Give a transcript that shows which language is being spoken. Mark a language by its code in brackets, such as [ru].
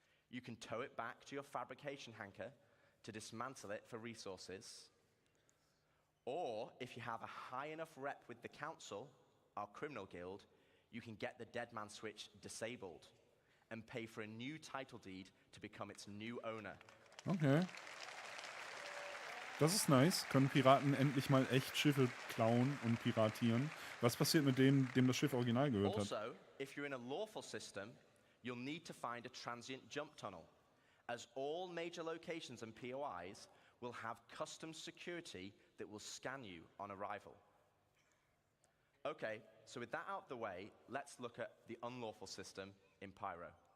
[en] You can tow it back to your fabrication hangar to dismantle it for resources. Or, if you have a high enough rep with the council, our criminal guild, you can get the dead man switch disabled and pay for a new title deed to become its new owner. [de] Okay. Das ist nice. Können Piraten endlich mal echt Schiffe klauen und piratieren. Was passiert mit dem das Schiff original gehört hat? [en] Also, if you're in a lawful system, you'll need to find a transient jump tunnel, as all major locations and POIs will have custom security that will scan you on arrival. Okay, so with that out of the way, let's look at the unlawful system in Pyro.